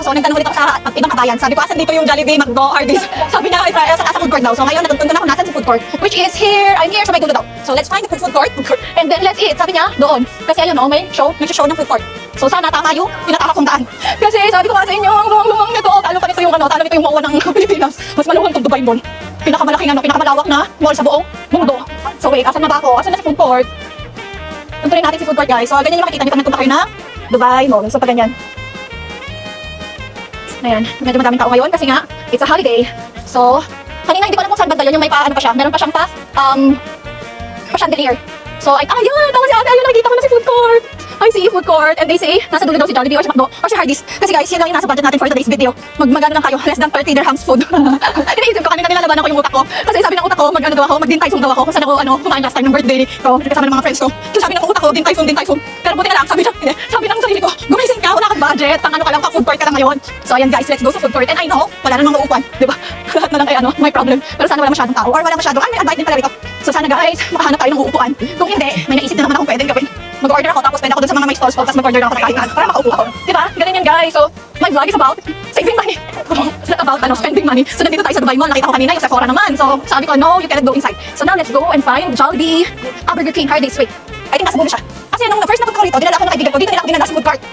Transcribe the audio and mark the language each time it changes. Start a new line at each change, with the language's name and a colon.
Filipino: So nagtanong ulit ako sa ibang kabayan. Sabi ko, asan dito yung Jollibee, McDo, Hardee's? Sabi niya, sa food court daw. So ngayon, natutunan ako nasan sa food court.
English: Which is here, I'm here
Filipino: sa may dulo daw.
English: So let's find the food court. And then let's eat.
Filipino: Sabi niya, doon. Kasi ayun, may show ng food court. So sana tama yung pinataka kong daan. Kasi sabi ko nga sa inyo, ang luwang nito. Talo pa nito yung MOA ng Pilipinas. Mas maluwang itong Dubai Mall. Pinakamalawak na mall sa buong mundo. So wait, asan na ba ako? Asan na si food court? Tuntunin natin si food court guys. So ganyan yung makikita niyo pag nagpunta kayo na Dubai Mall. So pag ganyan. Ayan, medyo madaming tao ngayon kasi nga,
English: it's a holiday.
Filipino: So, kanina hindi ko alam kung saan banda yun, yung may paano pa siya. Meron pa siyang chandelier. So, ayun, tama si ate, ayun, nakikita ko na si food court.
English: I see food court, and they say,
Filipino: nasa dulo daw si Jollibee or si McDo or si Hardee's. Kasi guys, yun lang yung nasa budget natin
English: for today's video.
Filipino: Magano lang kayo, less than 30 dirhams food. Iniisip ko kanina, nilalabanan ko yung utak ko. Kasi sabi ng utak ko, mag-din Typhoon daw ako. Kung saan ako, kumain last time ng birthday ko, kasama ng mga friends ko. So sabi ng utak ko, din Typhoon. Pero buti na lang, sabi ng sarili ko, gumising ka, wala kang budget, ka lang, food court ka lang ngayon. So ayan guys, let's go sa food court.
English: And I know,
Filipino: wala namang mauupuan, di ba? Lahat na lang ay may problem. Pero sana wala masyadong tao, or wala masyadong, may advice din pala rito. So sana guys, makahanap tayo ng uupuan. Kung hindi, may naisip din naman akong pwedeng gawin. Mag-order ako, tapos pwede ako dun sa mga may stalls ko, tapos mag-order ako ng kainan para makaupo ako. Diba? Ganun yan guys.
English: So, my vlog is about saving money. About spending money.
Filipino: So, nandito tayo sa Dubai Mall. Nakita ko kanina yung Sephora naman. So, sabi ko,
English: no, you cannot go inside. So, now let's go and find Jollibee, Burger King, Hardee's. Wait, I think
Filipino: nasa dulo siya. Kasi nung first na punta ko rito, dinala ako ng kaibigan ko. Dito nila ako dinala sa food court.